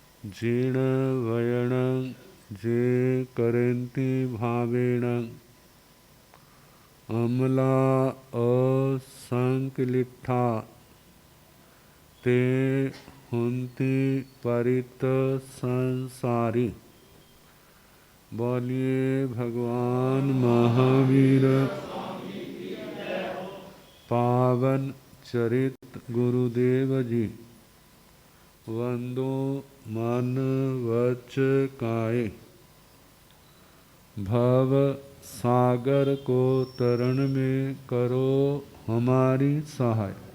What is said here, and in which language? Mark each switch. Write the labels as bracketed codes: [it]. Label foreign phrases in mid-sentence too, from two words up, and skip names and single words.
[pra] जीर्ण वयण जे करन्ति भावेण अमला असंकलिठा ते हुन्ति परित संसारी। [hi] बोलिए भगवान महावीर पावन चरित गुरुदेव जी। वंदो मन वच काये भव सागर को तरण में करो हमारी सहाय।